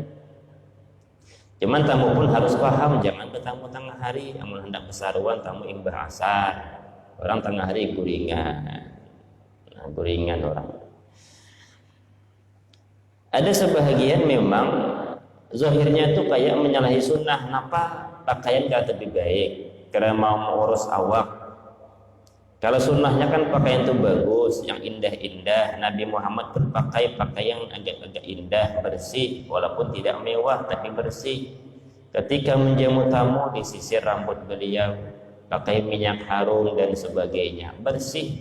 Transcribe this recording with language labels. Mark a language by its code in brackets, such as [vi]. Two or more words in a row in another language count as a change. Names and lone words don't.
[id] Cuman tamu pun harus paham, jangan bertamu tengah hari. [bjn] Amun hendak besaruan tamu imbah asar. Orang tengah hari guringan. Nah, guringan orang. [id] Ada sebahagian memang zahirnya itu kayak menyalahi sunnah. Kenapa? Pakaian gak lebih baik karena mau mengurus awak. Kalau sunnahnya kan pakaian itu bagus, yang indah-indah. Nabi Muhammad pun pakai pakaian agak-agak indah, bersih, walaupun tidak mewah tapi bersih. Ketika menjamu tamu, disisir rambut beliau, pakai minyak harum dan sebagainya, bersih.